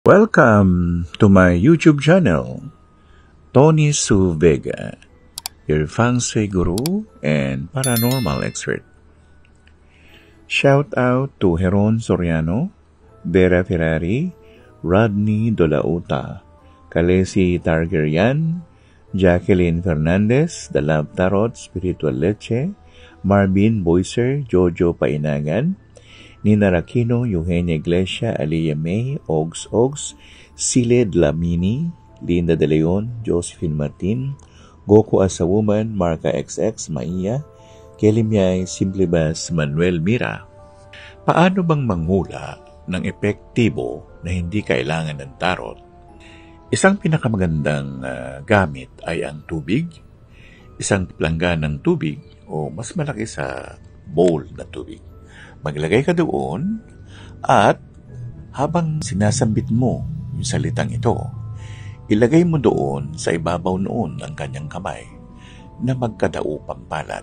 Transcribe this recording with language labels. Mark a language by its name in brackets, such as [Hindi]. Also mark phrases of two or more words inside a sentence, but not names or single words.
[English] Welcome to my YouTube channel, Tony Su Vega, your feng shui guru and paranormal expert. Shout out to Heron Soriano, Vera Ferrari, Rodney Dolauta, Kalesi Targaryen, Jacqueline Fernandez, The Love Tarot, Spiritual Leche, Marvin Boyser, Jojo Painagan, Nina Aquino, Eugenia Iglesia, Aliyah May, Ogs, Siled Lamini, Linda De Leon, Josephine Martin, Goku as a Woman, Marca XX, Maiya, Kelly Miay, Simple Bass, Manuel Mira. [Filipino] Paano bang manghula ng epektibo na hindi kailangan ng tarot? Isang pinakamagandang gamit ay ang tubig, isang langgan ng tubig o mas malaki sa bowl na tubig. Maglagay ka doon at habang sinasambit mo yung salitang ito, ilagay mo doon sa ibabaw noon ng kanyang kamay na magkadaupang palat.